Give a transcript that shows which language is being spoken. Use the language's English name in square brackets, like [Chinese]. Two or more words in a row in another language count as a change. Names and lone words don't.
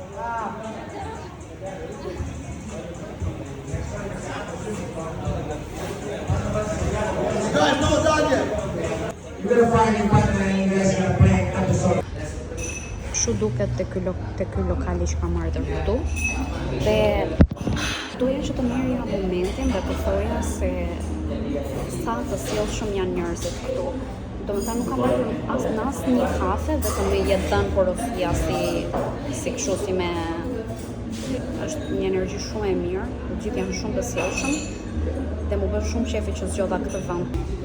[English] You guys not done yet. You're gonna find your partner and you guys are gonna play an episode. [Albanian] Kështu duket te ky lokali që kam ardhur këtu. Dhe doja që të merrja momentin dhe të thoja se sa të sjellshëm janë njerëzit këtu. Domethënë nuk kam marrë as në asnjë kafe, vetëm me jetë dhënë porosia si kështu si me është një energji shumë e mirë, të gjithë janë shumë të sjellshëm dhe më bën shumë qefi që zgjodha këtë vend.